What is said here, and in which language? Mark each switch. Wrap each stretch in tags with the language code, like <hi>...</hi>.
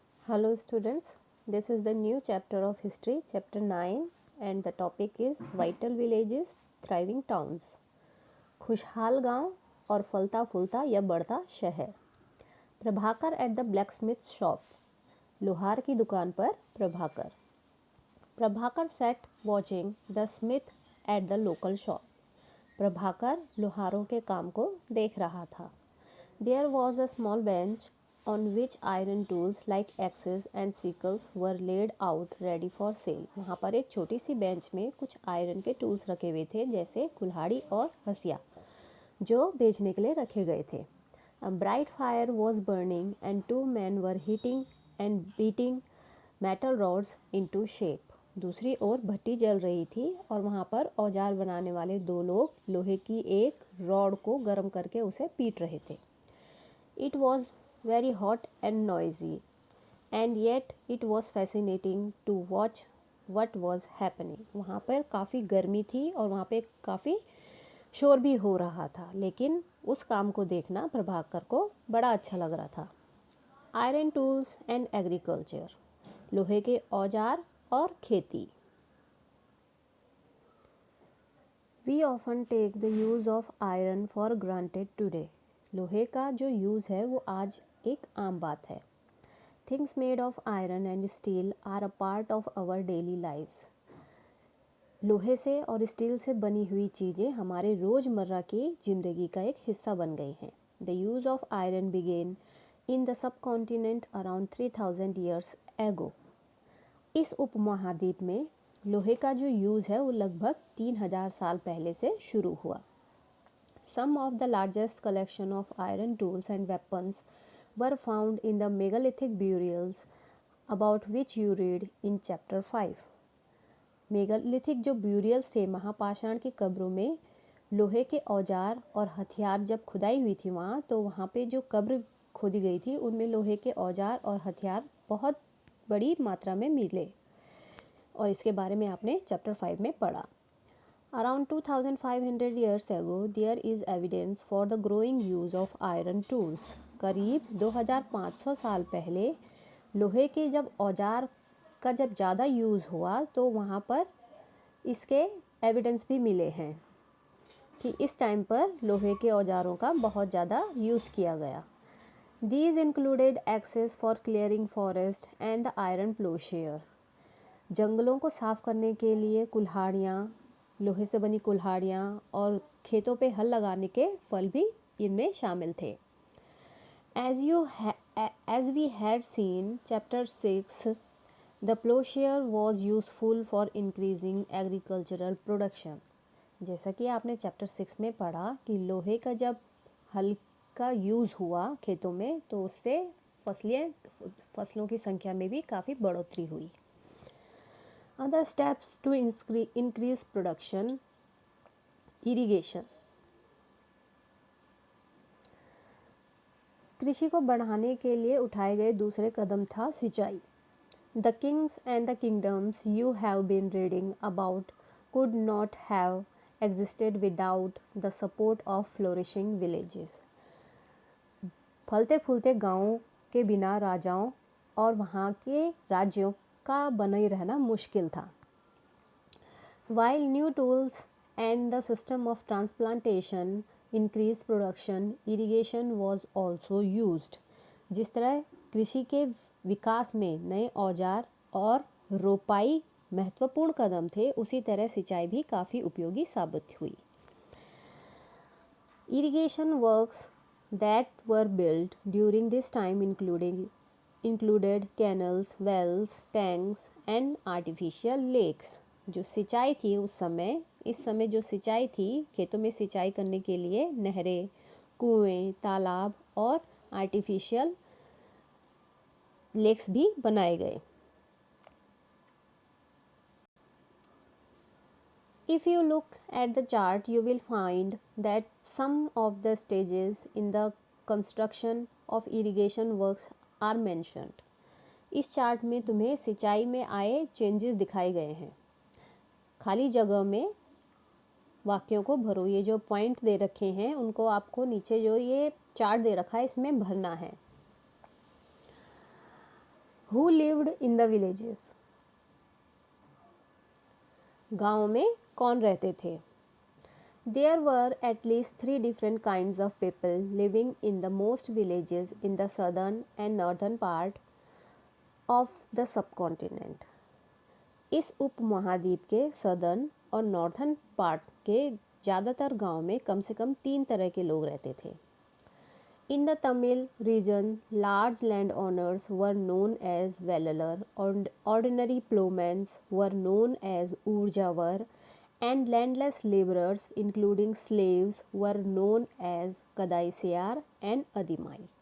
<en>Hello students, this is the new chapter of history, chapter 9 and the topic is vital villages, thriving towns.</en> <hi>खुशहाल गांव और फलता फूलता या बढ़ता शहर. Prabhakar</hi> <en>At the blacksmith shop.</en> <hi>लोहार की दुकान पर Prabhakar.</hi> <en>Prabhakar sat watching the smith at the local shop.</en> <hi>Prabhakar लोहारों के काम को देख रहा था.</hi> <en>There was a small bench on which iron tools like axes and sickles were laid out ready for sale.</en> <hi>वहाँ पर एक छोटी सी बेंच में कुछ आयरन के टूल्स रखे हुए थे जैसे कुल्हाड़ी और हसिया जो बेचने के लिए रखे गए थे.</hi> <en>A bright fire was burning and two men were heating and beating metal rods into shape.</en> <hi>दूसरी ओर भट्टी जल रही थी और वहाँ पर औजार बनाने वाले दो लोग लोहे की एक रॉड को गर्म करके उसे पीट रहे थे.</hi> <en>It was very hot and noisy, and yet it was fascinating to watch what was happening.</en> <hi>वहाँ पर काफ़ी गर्मी थी और वहाँ पे काफ़ी शोर भी हो रहा था, लेकिन उस काम को देखना प्रभाकर को बड़ा अच्छा लग रहा था.</hi> <en>Iron tools and agriculture.</en> <hi>लोहे के औजार और खेती.</hi> <en>We often take the use of iron for granted today.</en> <hi>लोहे का जो यूज़ है वो आज एक आम बात है.</hi> <en>Things made of iron and steel are a part of our daily lives.</en> <hi>लोहे से और स्टील से बनी हुई चीज़ें हमारे रोज़मर्रा की ज़िंदगी का एक हिस्सा बन गई हैं.</hi> <en>The use of iron began in the subcontinent around 3000 years ago.</en> <hi>इस उपमहाद्वीप में लोहे का जो यूज़ है वो लगभग 3000 साल पहले से शुरू हुआ.</hi> <en>Some of the largest collection of iron tools and weapons were found in the megalithic burials about which you read in chapter 5.</en> <hi>Megalithic जो ब्यूरियल्स थे महापाषाण की कब्रों में लोहे के औजार और हथियार जब खुदाई हुई थी वहाँ तो वहाँ पे जो कब्र खोदी गई थी उनमें लोहे के औजार और हथियार बहुत बड़ी मात्रा में मिले और इसके बारे में आपने चैप्टर 5 में पढ़ा.</hi> <en>Around 2500 years ago, there is evidence for the growing use of iron tools.</en> <hi>करीब 2500 साल पहले लोहे के जब औजार का जब ज़्यादा यूज़ हुआ तो वहाँ पर इसके एविडेंस भी मिले हैं कि इस टाइम पर लोहे के औजारों का बहुत ज़्यादा यूज़ किया गया.</hi> <en>These included axes for clearing forest and the iron plowshare.</en> <hi>जंगलों को साफ करने के लिए कुल्हाड़ियाँ, लोहे से बनी कुल्हाड़ियाँ और खेतों पे हल लगाने के फल भी इनमें शामिल थे.</hi> <en>As we had seen chapter 6, the plowshare was useful for increasing agricultural production.</en> <hi>जैसा कि आपने चैप्टर 6 में पढ़ा कि लोहे का जब हल का यूज़ हुआ खेतों में तो उससे फसलों की संख्या में भी काफ़ी बढ़ोतरी हुई.</hi> <en>Other steps to increase production. Irrigation.</en> <hi>कृषि को बढ़ाने के लिए उठाए गए दूसरे कदम था सिंचाई.</hi> <en>The kings and the kingdoms you have been reading about could not have existed without the support of flourishing villages.</en> <hi>फलते फूलते गाँवों के बिना राजाओं और वहाँ के राज्यों का बना ही रहना मुश्किल था.</hi> <en>While new tools and the system of transplantation increased production, irrigation was also used.</en> <hi>जिस तरह कृषि के विकास में नए औजार और रोपाई महत्वपूर्ण कदम थे उसी तरह सिंचाई भी काफ़ी उपयोगी साबित हुई.</hi> <en>Irrigation works that were built during this time included canals, wells, tanks and artificial lakes.</en> <hi>जो सिंचाई थी इस समय जो सिंचाई थी खेतों में सिंचाई करने के लिए नहरें, कुएं, तालाब और आर्टिफिशियल लेक्स भी बनाए गए.</hi> <en>If you look at the chart, you will find that some of the stages in the construction of irrigation works are mentioned.</en> <hi>इस चार्ट में तुम्हें सिंचाई में आए चेंजेस दिखाए गए हैं. खाली जगह में वाक्यों को भरो. ये जो पॉइंट दे रखे हैं उनको आपको नीचे जो ये चार्ट दे रखा है इसमें भरना है.</hi> <en>who lived in the villages,</en> <hi>गाँव में कौन रहते थे।</hi> <en>There were at least 3 different kinds of people living in the most villages in the southern and northern part of the subcontinent.</en> <hi>इस उपमहाद्वीप के सदर्न और नॉर्थन पार्ट के ज़्यादातर गांव में कम से कम 3 तरह के लोग रहते थे।</hi> <en>In the Tamil region, large landowners were known as Vellalar, and ordinary plowmen were known as Urjavar, and landless laborers including slaves were known as Kadaisiar and Adimai.</en>